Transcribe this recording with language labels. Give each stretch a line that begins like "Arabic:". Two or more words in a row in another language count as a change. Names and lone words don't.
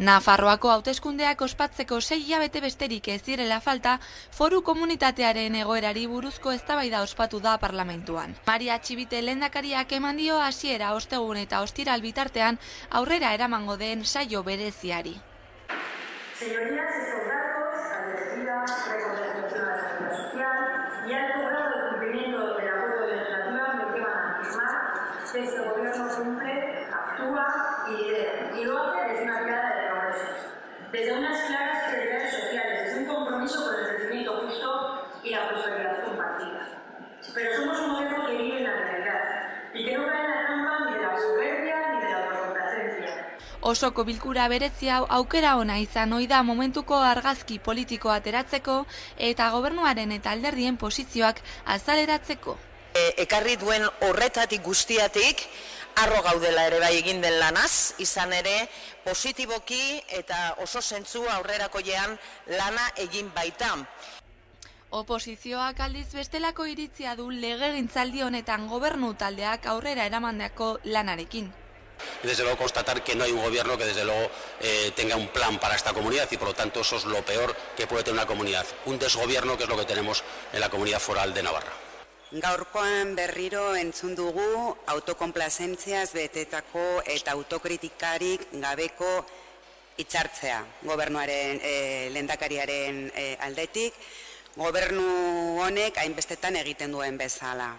Basque: Nafarroako hauteskundeak ospatzeko 6 hilabete besterik ez direla falta, foru komunitatearen egoerari buruzko eztabaida ospatu da parlamentuan. Maria Txibite lehendakariak eman dio hasiera ostegun eta ostiral bitartean aurrera eramango den saio bereziari.
Spanish: Señorías y soldados, agradecida reconocimiento a la seguridad social y alto grado de cumplimiento del acuerdo legislativo me llevan a afirmar que este gobierno cumple, actúa y lidera, y lo hace desde una mirada de progreso, desde unas claras prioridades sociales, desde un compromiso con el crecimiento justo y la prosperidad compartida. Pero somos un gobierno que vive en la realidad y que no cae en la trampa ni de la soberbia ni de la autocomplacencia.
Basque: Osoko bilkura berezi hau aukera ona izan ohi da momentuko argazki politikoa ateratzeko eta gobernuaren eta alderdien posizioak azaleratzeko. Ekarri duen horretatik guztiatik, harro gaudela ere bai egin den lanaz, izan ere positiboki eta oso zentzu aurrerakoian lana egin baita. Oposizioak aldiz bestelako iritzia du legegintzaldi honetan gobernu taldeak aurrera eramandako lanarekin.
Spanish: Desde luego constatar que no hay un gobierno que desde luego tenga un plan para esta comunidad y por lo tanto eso es lo peor que puede tener una comunidad, un desgobierno que es lo que tenemos en la comunidad foral de Navarra.
Basque: Gaurkoan berriro entzun dugu autokonplazentziaz betetako eta autokritikarik gabeko hitzartzea gobernuaren lehendakariaren aldetik, gobernu honek hainbestetan egiten duen bezala.